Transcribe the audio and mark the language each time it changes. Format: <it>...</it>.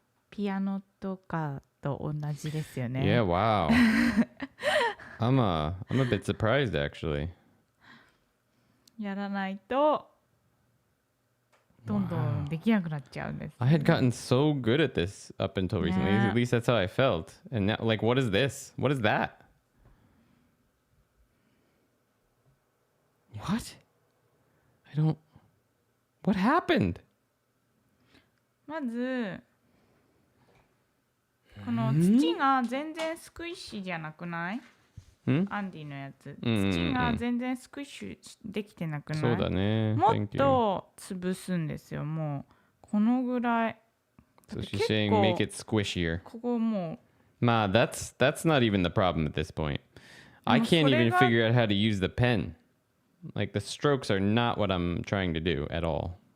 <ja>ピアノとかと同じですよね。</ja> <en>Yeah, wow. I'm a bit surprised actually.</en> <ja>やらないとどんどんできなくなっちゃうんです。</ja> <en>I had gotten so good at this up until recently. Yeah. At least that's how I felt. And now, like, what is this? What is that? What? I don't. What happened?</en> <ja>まずこの土が全然スクイッシュじゃなくない？アンディのやつ。土が全然スクイッシュできてなくない？そうだね。もっと潰すんですよ。もうこのぐらい。</ja> <en>So she's saying make it squishier.</en> <ja>ここもう。</ja> <en>Ma, that's not even the problem at this point. I can't even figure out how to use the pen. Like the strokes are not what I'm trying to do at all.</en>